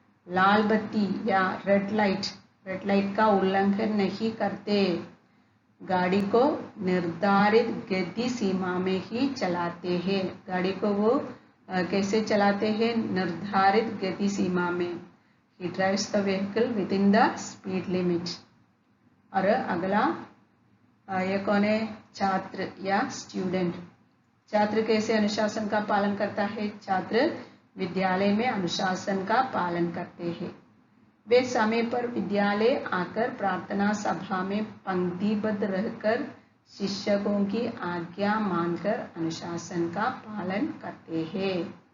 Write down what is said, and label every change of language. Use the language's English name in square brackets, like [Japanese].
[Hindi] लाल बत्ती या red light का उल्लंघन नहीं करते। गाड़ी को निर्धारित गति सीमा में ही चलाते हैं। गाड़ी को वो कैसे चलाते हैं, निर्धारित गति सीमा में। [English] He drives the vehicle within the speed limit। [Hindi] और अगला ये कौन है, छात्र या स्टूडेंट। छात्र कैसे अनुशासन का पालन करता है। छात्र विद्यालय में अनुशासन का पालन करते हैं। वे समय पर विद्यालय आकर प्रार्थना सभा में पंक्तिबद्ध रहकर शिक्षकों की आज्ञा मानकर अनुशासन का पालन करते हैं।